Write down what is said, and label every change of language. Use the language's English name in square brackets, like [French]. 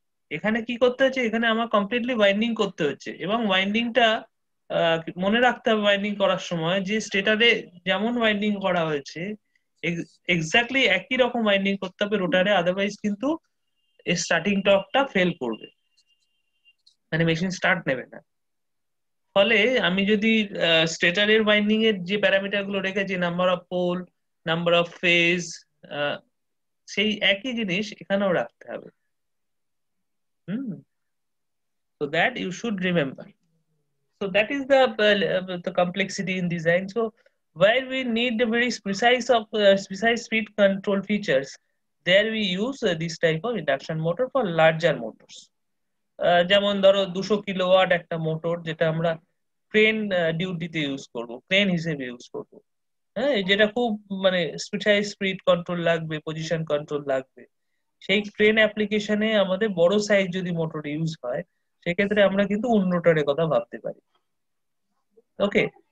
[Bangla] এখানে কি করতে হচ্ছে, এখানে আমার কমপ্লিটলি ওয়াইন্ডিং করতে হচ্ছে, এবং ওয়াইন্ডিংটা মনে রাখতে হবে ওয়াইন্ডিং করার সময় যে স্টেটারে যেমন ওয়াইন্ডিং করা হয়েছে এক্স্যাক্টলি একই রকম ওয়াইন্ডিং করতে হবে রোটারে, আদারওয়াইজ কিন্তু স্টার্টিং টর্কটা ফেল করবে, মানে মেশিন স্টার্ট নেবে না। ফলে আমি যদি স্টেটারের ওয়াইন্ডিং এর যে প্যারামিটার গুলো রেখেছি, number of poll, number of phase, সেই একই জিনিস এখানেও রাখতে হবে। [English] So that you should remember. So that is the complexity in design. So where we need the very precise speed control features, there we use this type of induction motor for larger motors. [Bangla] যেমন ধরো 200 kilowatt একটা motor, যেটা আমরা crane ডিউটিতে use করব, crane হিসেবে use করব, হ্যাঁ, যেটা খুব মানে স্পিড কন্ট্রোল লাগবে, পজিশন কন্ট্রোল লাগবে, সেই ক্রেন অ্যাপ্লিকেশনে আমাদের বড় সাইজ যদি মোটর ইউজ হয়, সেক্ষেত্রে আমরা কিন্তু উন্ড রোটারের কথা ভাবতে পারি। ওকে।